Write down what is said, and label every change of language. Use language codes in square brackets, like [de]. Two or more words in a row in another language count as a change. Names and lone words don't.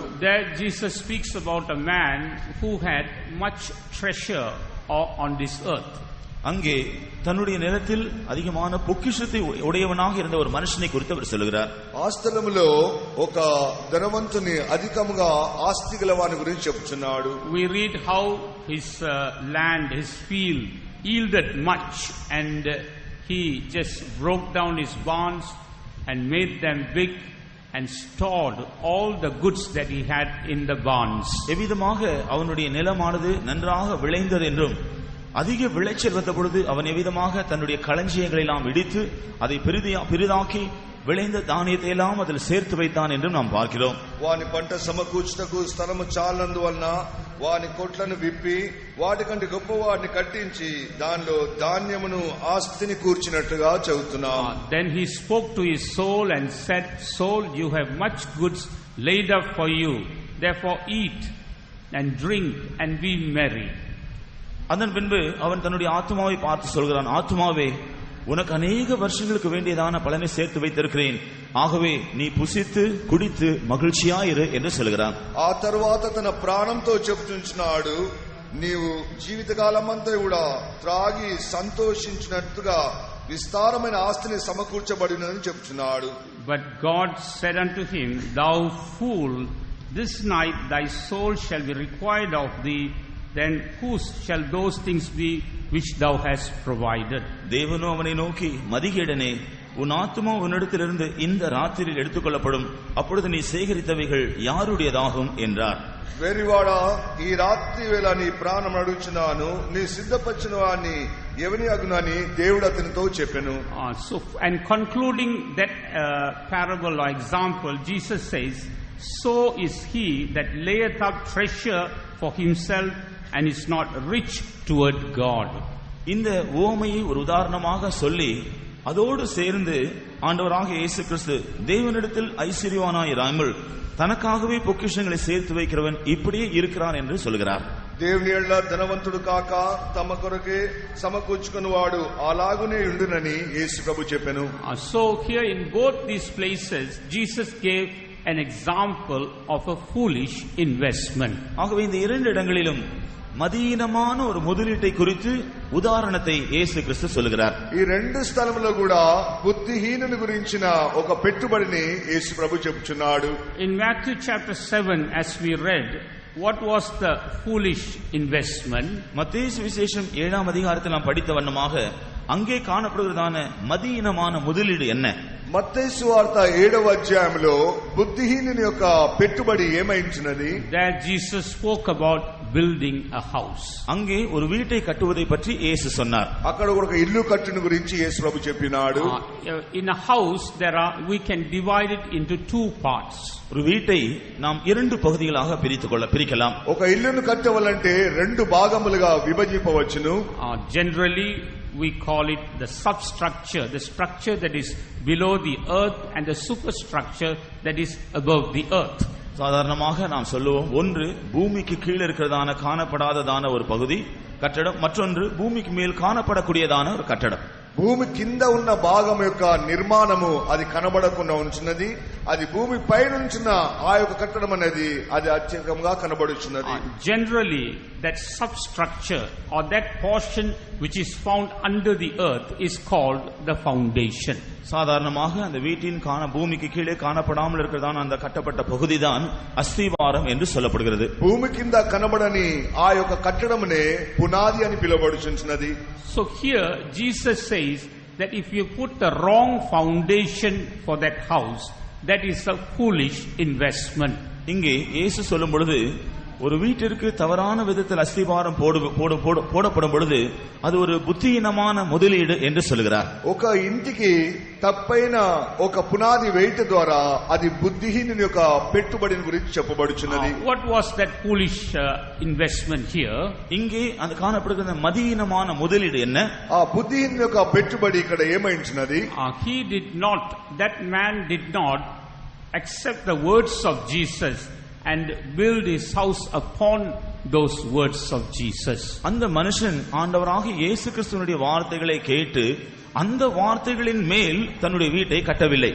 [en] There Jesus speaks about a man who had much treasure on this earth. [ta] அங்கே தன்னுடைய நிலத்தில் அதிகமான பொக்கிஷத்தை உடையவனாக இருந்த ஒரு மனுஷனை குறித்து அவர் சொல்கிறார். [te] ఆ స్థలములో ఒక ధనవంతుని అధికముగా ఆస్తి గలవాని గురించి చెప్పుచున్నాడు. [en] We read how his land, his field yielded much, and he just broke down his barns and made them big and stored all the goods that he had in the barns. [ta] எவ்விதமாக அவனுடைய நிலமானது நன்றாக விளைந்தது என்றும் அதிக விளைச்சல் வந்த பொழுது அவன் எவ்விதமாக தன்னுடைய களஞ்சியங்களை எல்லாம் இடித்து அதை பெரிதாக்கி விளைந்த தானியத்தை எல்லாம் அதில் சேர்த்து வைத்தான் என்றும் நாம் பார்க்கிறோம். [te] వాని పంట సమకూర్చుటకు స్థలము చాలనందువలన వాని కొట్లను విప్పి వాటికంటే గొప్ప వాటిని కట్టించి దానిలో ధాన్యమును ఆస్తిని కూర్చినట్టుగా చదువుతున్నాం. [en] Then he spoke to his soul and said, "Soul, you have much goods laid up for you. Therefore eat and drink and be merry." [ta] அதன் பின்பு அவன் தன்னுடைய ஆத்மாவை பார்த்து சொல்கிறான், ஆத்மாவே, உனக்கு அநேக வருஷங்களுக்கு வேண்டியதான பலனை சேர்த்து வைத்திருக்கிறேன், ஆகவே நீ புசித்து குடித்து மகிழ்ச்சியாயிரு என்று சொல்கிறான். [te] ఆ తరువాత తన ప్రాణంతో చెప్తున్నాడు, నీవు జీవితకాలమంతా కూడా త్రాగి సంతోషించినట్టుగా విస్తారమైన ఆస్తిని సమకూర్చబడినని చెప్తున్నాడు. [en] But God said unto him, "Thou fool, this night thy soul shall be required of thee. Then whose shall those things be which thou hast provided?" [ta] தேவனோ அவனை நோக்கி, மதிகேடனே, உன் ஆத்துமா உன்னிடத்திலிருந்து இந்த ராத்திரியில் எடுத்துக்கொள்ளப்படும், அப்பொழுது நீ சேகரித்தவைகள் யாருடையதாகும் என்றார். [te] వెరివాడా, ఈ రాత్రి వేళ నీ ప్రాణం అడుగుచున్నాను, నీ సిద్ధపరిచిన వాడిని ఎవని అగునని దేవుడు అతనితో చెప్పెను. [en] So, and concluding that parable or example, Jesus says, "So is he that layeth up treasure for himself and is not rich toward God." [ta] இந்த உவமையை ஒரு உதாரணமாக சொல்லி அதோடு சேர்ந்து ஆண்டவராக இயேசு கிறிஸ்து தேவனிடத்தில் ஐஸ்வர்யவானாயிராமல் தனக்காகவே பொக்கிஷங்களை சேர்த்து வைக்கிறவன் இப்படியே இருக்கிறான் என்று சொல்கிறார். [te] దేవుని యందు ధనవంతుడు కాక తమ కొరకే సమకూర్చుకున్నవాడు అలాగునే ఉండునని యేసు ప్రభు చెప్పెను. [en] So here in both these places Jesus gave an example of a foolish investment. [ta] ஆகவே இந்த இரண்டு இடங்களிலும் மதீனமான ஒரு முதலீட்டை குறித்து உதாரணத்தை இயேசு கிறிஸ்து சொல்கிறார். [te] ఈ రెండు స్థలములో కూడా బుద్ధిహీనుని గురించిన ఒక పెట్టుబడిని యేసు ప్రభు చెప్పుచున్నాడు. [en] In Matthew chapter 7, as we read, what was the foolish investment? [ta] மத்தேயு சுவிசேஷம் 7ஆம் அதிகாரத்தில் நாம் படித்த வண்ணமாக அங்கே காணப்படுவதான மதீனமான முதலீடு என்ன? [te] మత్తయి సువార్త 7వ అధ్యాయంలో బుద్ధిహీనుని యొక్క పెట్టుబడి ఏమైంచినది? [en] There Jesus spoke about building a house. [ta] அங்கே ஒரு வீட்டை கட்டுவதை பற்றி இயேசு சொன்னார். [te] అక్కడ ఒక ఇల్లు కట్టును గురించి యేసు ప్రభు చెప్పినాడు. [en] In a house we can divide it into two parts. [ta] ஒரு வீட்டை நாம் இரண்டு பகுதிகளாக பிரிக்கலாம். [te] ఒక ఇల్లును కట్టవాలంటే రెండు భాగములుగా విభజింపవచ్చును. [en] Generally we call it the substructure, the structure that is below the earth, and the superstructure that is above the earth. [ta] சாதாரணமாக நாம் சொல்லுவோம், ஒன்று பூமிக்கு கீழே இருக்கிறதான காணப்படாததான ஒரு பகுதி கட்டடம், மற்றொன்று பூமிக்கு மேல் காணப்படக்கூடியதான ஒரு கட்டடம். [te] భూమి కింద ఉన్న భాగం యొక్క నిర్మాణము అది కనబడకుండా ఉంచున్నది, అది భూమి పైన ఉంచిన ఆ యొక్క కట్టడం అనేది అది అత్యధికంగా కనబడుచున్నది. [en] Generally that substructure or that portion which is found under the earth is called the foundation. [ta] சாதாரணமாக அந்த வீட்டின் பூமிக்கு கீழே காணப்படாமல் இருக்கிறதான அந்த கட்டப்பட்ட பகுதிதான் அஸ்திவாரம் என்று சொல்லப்படுகிறது. [te] భూమి కింద కనబడని ఆ యొక్క కట్టడమునే పునాది అని పిలువబడుచున్నది. [en] So here Jesus says that if you put the wrong foundation for that house, that is a foolish investment. [ta] இங்கே இயேசு சொல்லும் பொழுது ஒரு வீட்டிற்கு தவறான விதத்தில் அஸ்திவாரம் போடப்படும் பொழுது அது ஒரு புத்தியீனமான முதலீடு என்று சொல்கிறார். [te] ఒక ఇంటికి తప్పైన ఒక పునాది వేయట ద్వారా అది బుద్ధిహీనుని యొక్క పెట్టుబడిని గురించి చెప్పబడుచున్నది. [en] What was that foolish investment here? [ta] இங்கே அது காணப்படுகிற மதியீனமான முதலீடு என்ன? [te] ఆ బుద్ధిహీనుని యొక్క పెట్టుబడి ఇక్కడ ఏమైంచినది? [en] That man did not accept the words of Jesus and build his house upon those words of Jesus. [ta] அந்த மனுஷன் ஆண்டவராகிய இயேசு கிறிஸ்துவினுடைய வார்த்தைகளை கேட்டு அந்த வார்த்தைகளின் மேல் தன்னுடைய வீட்டை கட்டவில்லை.